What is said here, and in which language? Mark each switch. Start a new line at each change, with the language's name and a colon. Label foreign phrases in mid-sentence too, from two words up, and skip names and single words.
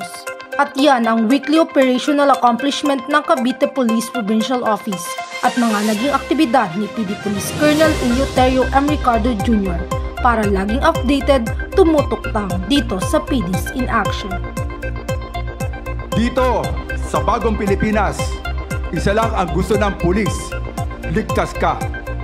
Filipino: At yan ang weekly operational accomplishment ng Cavite Police Provincial Office at mga naging aktibidad ni PD Police Colonel Eleuterio M. Ricardo Jr. Para laging updated, tumutok lang dito sa PD's in Action. Dito sa Bagong Pilipinas, isa lang ang gusto ng pulis: ligtas ka.